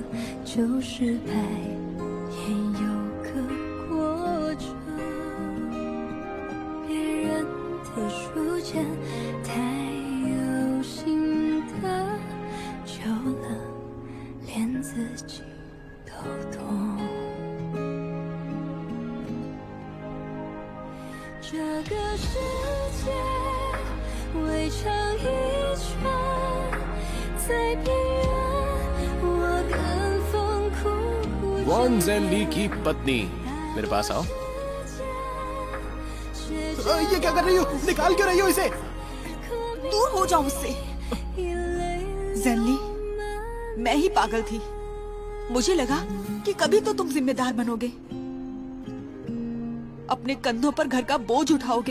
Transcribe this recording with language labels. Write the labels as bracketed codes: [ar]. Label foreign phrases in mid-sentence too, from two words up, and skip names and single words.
[zh] 就是败也有个过程，别人的书签太有心得，久了连自己都懂。这个世界围成一圈，在边缘我更疯哭。 [hi] वॉन ज़ेनली की पत्नी, मेरे पास आओ। ये क्या कर रही हो? निकाल क्यों रही हो इसे? दूर हो जाओ मुझसे। ज़ेनली, मैं ही पागल थी। मुझे लगा कि कभी तो तुम जिम्मेदार बनोगे, अपने कंधों पर घर का बोझ उठाओगे।